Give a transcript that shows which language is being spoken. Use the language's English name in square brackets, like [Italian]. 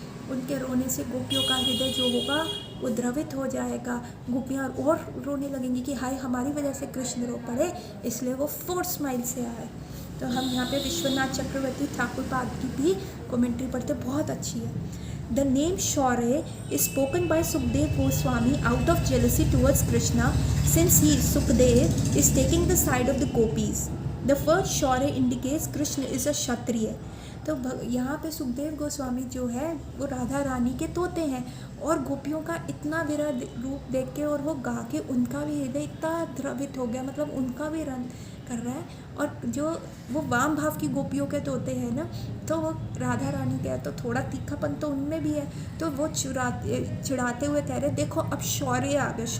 [Hindi] उनके रोने से गोपियों का हृदय जो होगा वो द्रवित हो जाएगा। गोपियाँ और रोने लगेंगी कि हाय हमारी वजह से कृष्ण रो पड़े, इसलिए वो फोर्स स्माइल से आए। तो हम यहाँ पे विश्वनाथ चक्रवर्ती ठाकुर पाद की भी कमेंट्री पढ़ते, बहुत अच्छी है। [English] The name Shaurya is spoken by Sukdev Goswami out of jealousy towards Krishna, since he, Sukdev, is taking the side of the gopis. The first Shaurya indicates Krishna is a Kshatriya. [Hindi] तो यहाँ पे सुखदेव गोस्वामी जो है वो राधा रानी के तोते हैं, और गोपियों का इतना विरह रूप देख के और वो गा के उनका भी हृदय इतना द्रवित हो गया, मतलब उनका भी रन कर रहा है। और जो वो वाम भाव की गोपियों के तोते हैं ना, तो वो राधा रानी के, तो थोड़ा तीखापन तो उनमें भी है, तो वो चिढ़ाते हुए कह रहे देखो अब शौर्य आ गया।